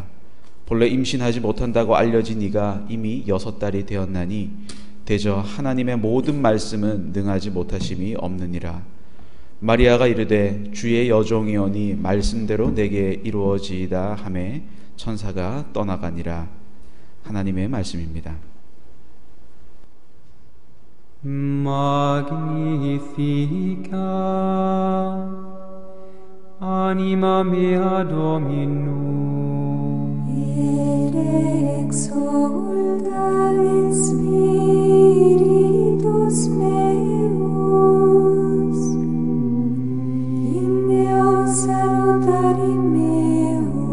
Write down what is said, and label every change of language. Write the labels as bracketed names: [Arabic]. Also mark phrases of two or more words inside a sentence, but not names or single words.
[Korean] 본래 임신하지 못한다고 알려진 이가 이미 6달이 되었나니 대저 하나님의 모든 말씀은 능하지 못하심이 없느니라. 마리아가 이르되 주의 여종이오니 말씀대로 내게 이루어지이다 하매 천사가 떠나가니라. 하나님의 말씀입니다. [Latin] Magnificat anima mea Dominum et exulta spiritus meus in Deo salutari meo